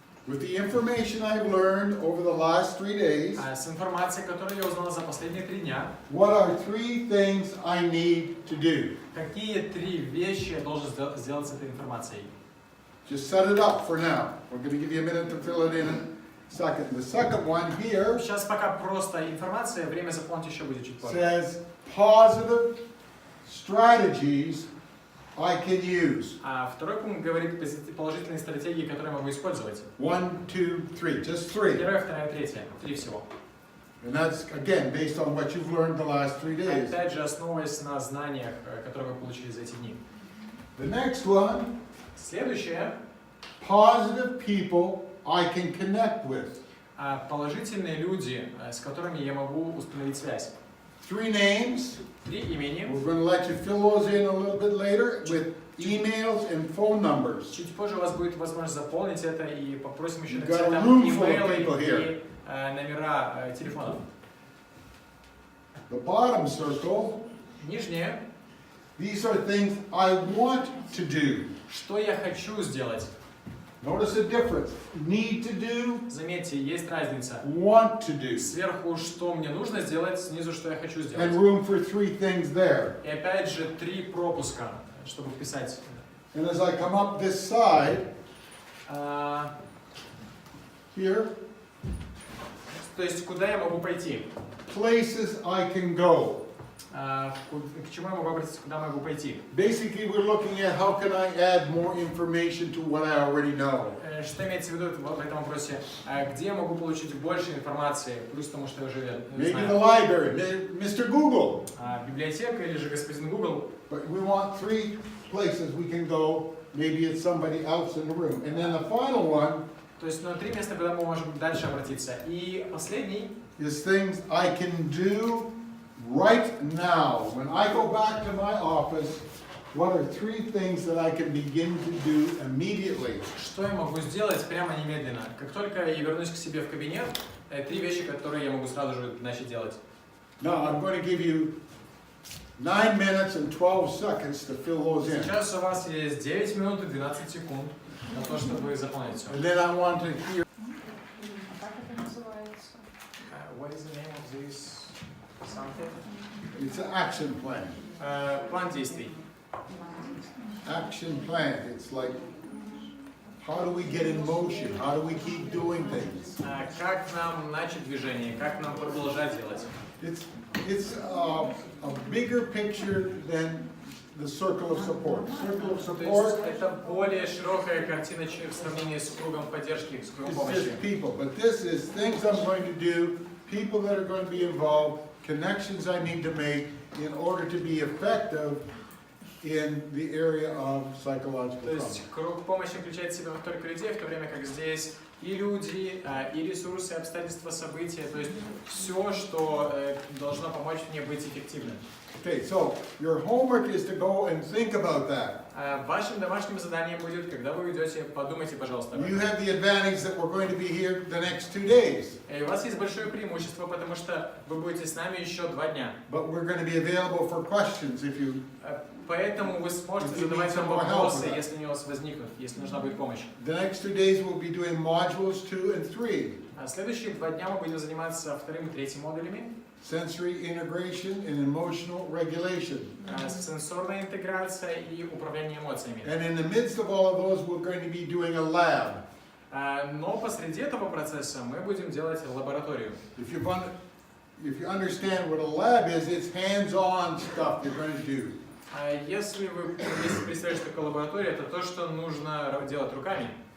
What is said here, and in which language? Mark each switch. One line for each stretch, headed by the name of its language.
English: With the information I've learned over the last 3 days,
Russian: С информацией, которую я узнал за последние 3 дня,
English: what are 3 things I need to do?
Russian: какие 3 вещи я должен сделать с этой информацией?
English: Just set it up for now. We're going to give you a minute to fill it in a second. The second one here
Russian: Сейчас пока просто информация, время заполнить еще будет чуть позже.
English: says positive strategies I can use.
Russian: А второй пункт говорит положительные стратегии, которые я могу использовать.
English: 1, 2, 3, just 3.
Russian: Первая, вторая, третья. 3 всего.
English: And that's, again, based on what you've learned the last 3 days.
Russian: Опять же, основываясь на знаниях, которые вы получили за эти дни.
English: The next one,
Russian: Следующее.
English: positive people I can connect with.
Russian: Положительные люди, с которыми я могу установить связь.
English: 3 names.
Russian: 3 имени.
English: We're going to let you fill those in a little bit later with emails and phone numbers.
Russian: Чуть позже у вас будет возможность заполнить это и попросим еще
English: You've
Russian: написать
English: got a
Russian: там
English: room full of
Russian: имейлы
English: people here.
Russian: и номера телефонов.
English: The bottom circle,
Russian: Нижнее.
English: these are things I want to do.
Russian: Что я хочу сделать?
English: Notice the difference. Need to do,
Russian: Заметьте, есть разница.
English: want to do.
Russian: Сверху, что мне нужно сделать, снизу, что я хочу сделать.
English: And room for 3 things there.
Russian: И опять же, 3 пропуска, чтобы вписать.
English: And as I come up this side, here,
Russian: То есть, куда я могу пойти?
English: places I can go.
Russian: К чему я могу обратиться, куда могу пойти?
English: Basically, we're looking at how can I add more information to what I already know.
Russian: Что имеется в виду в этом вопросе? Где я могу получить больше информации, плюс тому, что я уже
English: Maybe the
Russian: знаю?
English: library, Mr. Google.
Russian: Библиотека или же господин Google?
English: But we want 3 places we can go. Maybe it's somebody else in the room. And then the final one
Russian: То есть, 3 места, куда мы можем дальше обратиться. И последний
English: is things I can do right now. When I go back to my office, what are 3 things that I can begin to do immediately?
Russian: Что я могу сделать прямо немедленно? Как только я вернусь к себе в кабинет, 3 вещи, которые я могу сразу же начать делать.
English: Now, I'm going to give you 9 minutes and 12 seconds to fill those in.
Russian: Сейчас у вас есть 9 минут и 12 секунд на то, чтобы заполнить все.
English: And then I want to hear.
Russian: Как это называется?
English: What is the name of this something? It's an action plan.
Russian: План действий.
English: Action plan. It's like, how do we get in motion? How do we keep doing things?
Russian: Как нам начать движение? Как нам продолжать делать?
English: It's a bigger picture than the circle of support. Circle of
Russian: То
English: support.
Russian: есть это более широкая картина в сравнении с кругом поддержки, с кругом
English: It's
Russian: помощи.
English: just people, but this is things I'm going to do, people that are going to be involved, connections I need to make in order to be effective in the area of psychological
Russian: То есть
English: trauma.
Russian: круг помощи включает в себя только людей, в то время как здесь и люди, и ресурсы, обстоятельства, события, то есть все, что должно помочь мне быть эффективным.
English: Okay, so your homework is to go and think about that.
Russian: Вашим домашним заданием будет, когда вы уйдете, подумайте, пожалуйста, об этом.
English: You have the advantage that we're going to be here the next 2 days.
Russian: И у вас есть большое преимущество, потому что вы будете с нами еще 2 дня.
English: But we're going to be available for questions if you.
Russian: Поэтому вы сможете задавать нам вопросы, если они у вас возникнут, если нужна будет помощь.
English: The next 2 days we'll be doing modules 2 and 3.
Russian: Следующие 2 дня мы будем заниматься 2-м и 3-м модулями.
English: Sensory integration and emotional regulation.
Russian: Сенсорная интеграция и управление эмоциями.
English: And in the midst of all of those, we're going to be doing a lab.
Russian: Но посреди этого процесса мы будем делать лабораторию.
English: If you understand what a lab is, it's hands-on stuff you're going to do.
Russian: Если вы представляете, что такое лаборатория, это то, что нужно делать руками.